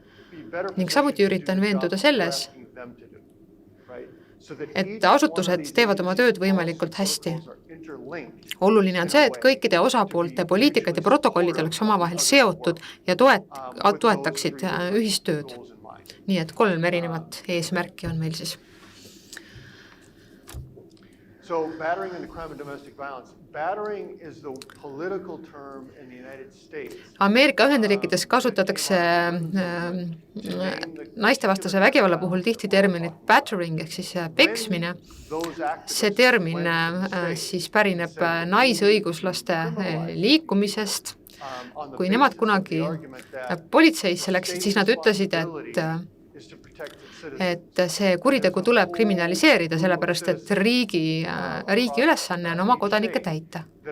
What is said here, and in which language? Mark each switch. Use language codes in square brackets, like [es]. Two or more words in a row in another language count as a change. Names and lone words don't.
[et] Ning samuti üritan veenduda selles, et asutused teevad oma tööd võimalikult hästi. Oluline on see, et kõikide osapoolte poliitikad ja protokollid oleks omavahel seotud ja toetaksid ühistööd. Nii et 3 erinevat eesmärki on meil siis. [en] So battering and the crime of domestic violence. Battering is the political term in the United States. [et] Ameerika Ühendriikides kasutatakse naistevastase vägivalla puhul tihti terminit battering ehk siis peksmine. See termin siis pärineb naisõiguslaste liikumisest. Kui nemad kunagi politseisse läksid, siis nad ütlesid, et see kuritegu tuleb kriminaliseerida, sellepärast et riigi ülesanne on oma kodanikke täita.